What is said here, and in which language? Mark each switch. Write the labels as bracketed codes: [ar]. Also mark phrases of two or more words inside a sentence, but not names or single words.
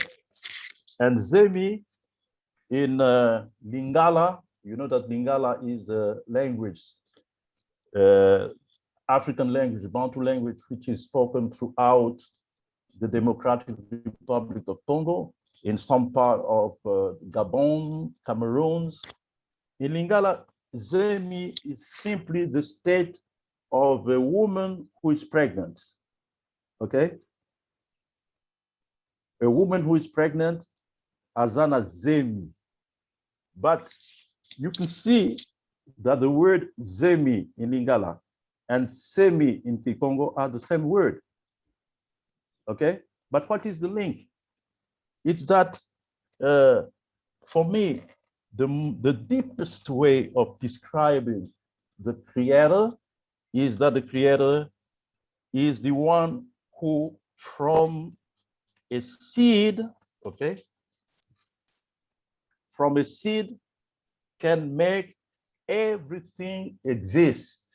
[en] And zemi in Lingala, you know that Lingala is the language, African language, Bantu language, which is spoken throughout the Democratic Republic of Congo, in some part of Gabon, Cameroon. In Lingala, zemi is simply the state of a woman who is pregnant, okay? A woman who is pregnant, [ln] azana zemi. [en] But you can see that the word zemi in Lingala and semi in Kikongo are the same word, okay? But what is the link? It's that, for me, the deepest way of describing the Creator is that the Creator is the one who, from a seed, okay, from a seed can make everything exist.